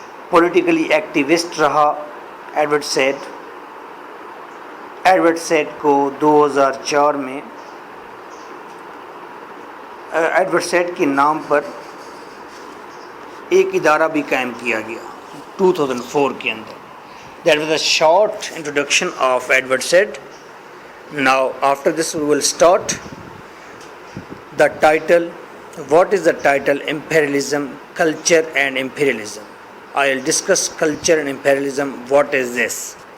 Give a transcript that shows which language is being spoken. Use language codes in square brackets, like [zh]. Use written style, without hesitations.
[en] Politically activist رہا. [ur] Edward sad کو 2004 میں ایڈورڈ سیڈ کے نام پر ایک ادارہ بھی قائم کیا گیا 2004 کے اندر. [en] That was a short introduction of Edward Said. Now after this we will start the title. What is the title? Imperialism, Culture and Imperialism. I will discuss culture and imperialism. What is this?